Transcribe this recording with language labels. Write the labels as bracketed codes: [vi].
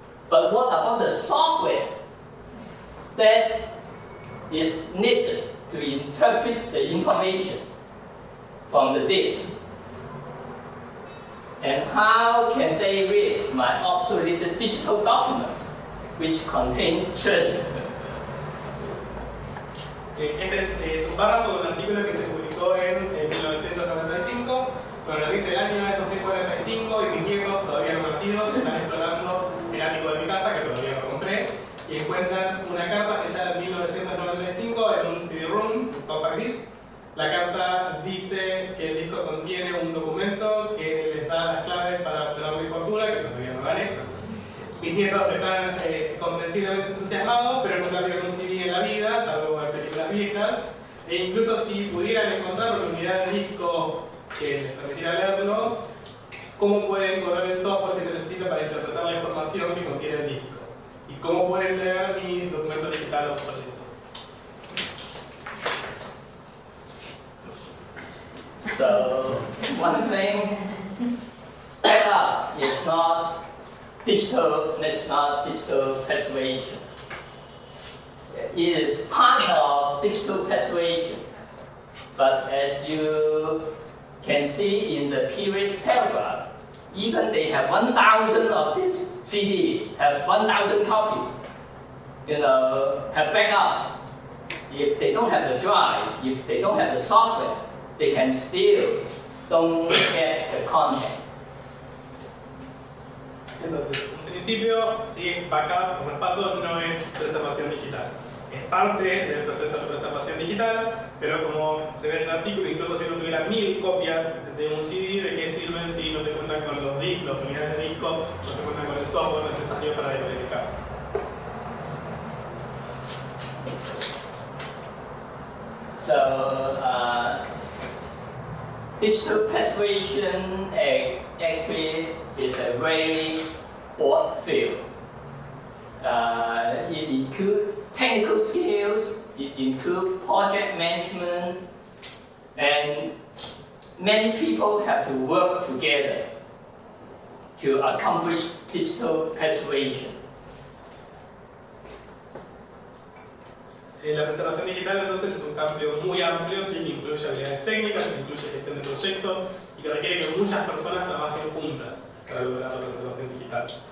[en] But what about the software that is needed to interpret the information from the disc? And how can they read my obsolete digital documents, which contain treasure? [es] Este es un párrafo de un artículo que se publicó en 1995, cuando dice el año de 2045 y mis nietos todavía no nacidos están explorando el ático de mi casa, que todavía no compré, y encuentran una carta fechada en 1995 en un CD-ROM, un compact disc. La carta dice que el disco contiene un documento que les da las claves para obtener mi fortuna, que todavía no gané. Mis nietos están comprensiblemente entusiasmados, pero nunca vieron un CD en la vida, salvo en películas viejas. E incluso si pudieran encontrar una unidad de disco que les permitiera leerlo, ¿cómo pueden correr el software que se necesita para interpretar la información que contiene el disco? ¿Y cómo pueden leer mi documento digital obsoleto? [en] So one thing, backup is not digital preservation. It is part of digital preservation. But as you can see in the previous paragraph, even they have 1,000 of this CD, have 1,000 copies, have backup. If they don't have the drive, if they don't have the software, they can still don't get the content. [es] Entonces, en principio, sí, backup o respaldo no es preservación digital. Es parte del proceso de preservación digital, pero como se ve en el artículo, incluso si no tuviera 1000 copias de un CD, ¿de qué sirven si no se cuentan con los discos, las unidades de disco, no se cuentan con el software necesario para decodificar? [en] So, digital persuasion actually is a very broad field. It includes technical skills, it includes project management, and many people have to work together to accomplish digital persuasion. [es] La preservación digital entonces es un cambio muy amplio, sí, que incluye habilidades técnicas, incluye gestión de proyectos y que requiere que muchas personas trabajen juntas para lograr la preservación digital.